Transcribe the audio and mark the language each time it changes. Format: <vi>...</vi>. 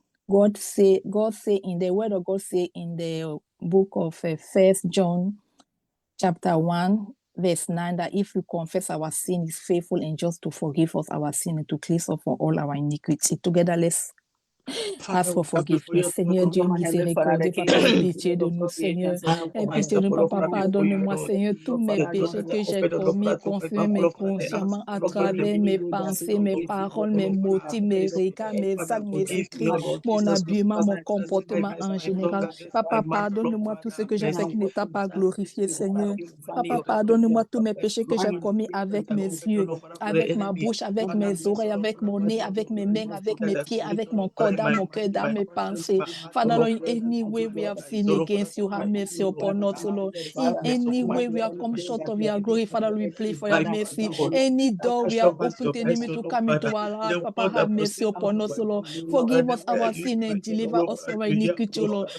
<en>God say in the word of God say in the book of 1 John chapter 1 verse 9 that if we confess our sin, is faithful and just to forgive us our sin and to cleanse us from all our iniquity. Together let's ask for forgiveness.</en> <fr>Seigneur Dieu miséricordieux, Papa, aie pitié de nous, Seigneur. Aie pitié de nous, Papa, pardonne-moi, Seigneur, tous mes péchés que j'ai commis, consciemment, mais consciemment, à travers mes pensées, mes paroles, mes motifs, mes regards, mes actes, mes écrits, mon habillement, mon comportement en général. Papa, pardonne-moi tout ce que j'ai fait qui ne t'a pas glorifié, Seigneur. Papa, pardonne-moi tous mes péchés que j'ai commis avec mes yeux, avec ma bouche, avec mes oreilles, avec mon nez, avec mes mains, avec mes pieds, avec mon corps, dans mon cœur, dans mes pensées.</fr> <en>Father, Lord, in any way we have sinned against you, have mercy upon us, Lord. In any way we have come short of your glory, Father, we pray for your mercy. Any door we have opened to the enemy to come into our life, Papa, have mercy upon us, Lord. Forgive us our sin and deliver us from our iniquity, Lord.</en>